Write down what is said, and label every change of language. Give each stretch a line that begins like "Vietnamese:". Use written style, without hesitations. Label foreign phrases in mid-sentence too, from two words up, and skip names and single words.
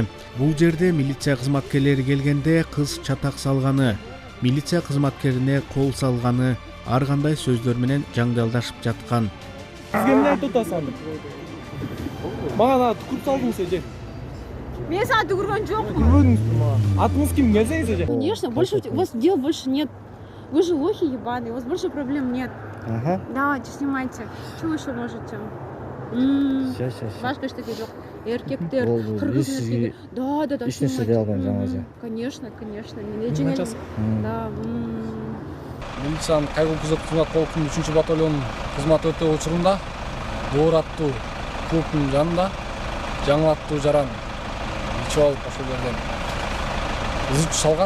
Kyrgyz: Бул жерде милиция кызматкерлери келгенде кыз чатак салганы, милиция кызматкерине кол салганы, ар кандай сөздөр менен жаңдалдашып жаткан. Сизге эмне айтып атасың? Мага түкүрүп салдыңыз эже. Мен сага түкүргөн жокмун. Түкүрбөдүңүз мага. Атыңыз ким? Келсеңиз эже.
Russian: Конечно, больше у вас дел больше нет. Вы же лохи ебаные, у вас больше проблем нет. Ага. Давайте, снимайте. Что вы еще можете? Сейчас.
Kyrgyz: Башка штуки жок. Эркектер, кыргыз. Да, Эч нерсе дей албайм жаңы.
Russian: Конечно. Да.
Kyrgyz: Милициянын кайгыл күзөт кызмат полкунун 3 батальон кызмат өтөө учурунда Доор аттуу клубдун жанында жаңы аттуу жаран ичип алып ошол жерден ызычуу салган.